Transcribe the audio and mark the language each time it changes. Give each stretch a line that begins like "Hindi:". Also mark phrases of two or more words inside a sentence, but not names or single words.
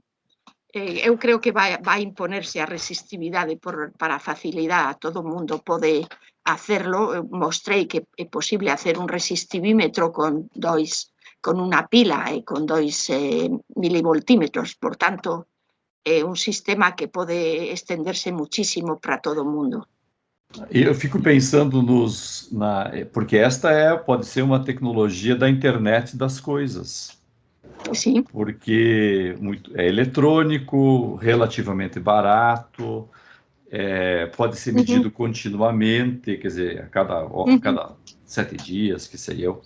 Galician: Eu creo que vai imponerse a resistividade para a facilidade. Todo o mundo pode hacerlo. Eu mostrei que é posible hacer un resistivímetro con unha pila e con 2 milivoltímetros. Por tanto, é un sistema que pode estenderse muchísimo para todo o mundo.
Portuguese: Eu fico pensando porque esta pode ser uma tecnologia da internet das coisas. Sim. Porque é eletrônico, relativamente barato, pode ser medido continuamente, quer dizer, a cada 7 dias, que sei eu.